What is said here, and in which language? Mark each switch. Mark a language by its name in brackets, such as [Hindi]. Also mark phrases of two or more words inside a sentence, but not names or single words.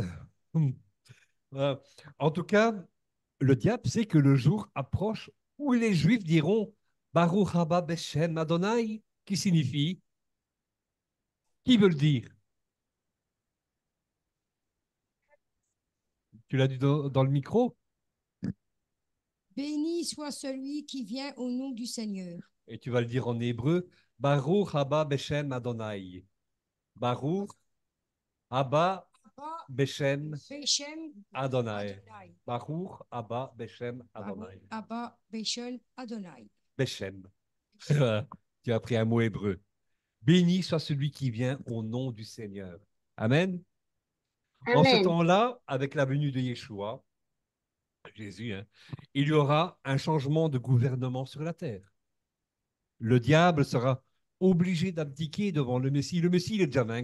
[French] Euh, En tout cas, le diable sait que le jour approche où les Juifs diront [Hebrew] ברוך הבא בשם אדוני, [French] qui signifie, qui veut le dire? Tu l'as dit dans le micro Béni soit celui qui vient au nom du Seigneur. et tu vas le dire en hébreu [Hebrew] ברוך הבא בשם אדוני. ברוך הבא Abba, Beshem Beshem, Adonai. Adonai. ברוך הבא בשם Baruch, Adonai. הבא בשם אדוני. Beshem. [French] Tu as appris un mot hébreu. Béni soit celui qui vient au nom du Seigneur. Amen. En ce Amen. temps-là, avec la venue de Yeshua, Jésus, hein, il y aura un changement de gouvernement sur la terre. Le diable sera obligé d'abdiquer devant le Messie. Le Messie, il est déjà vaincu.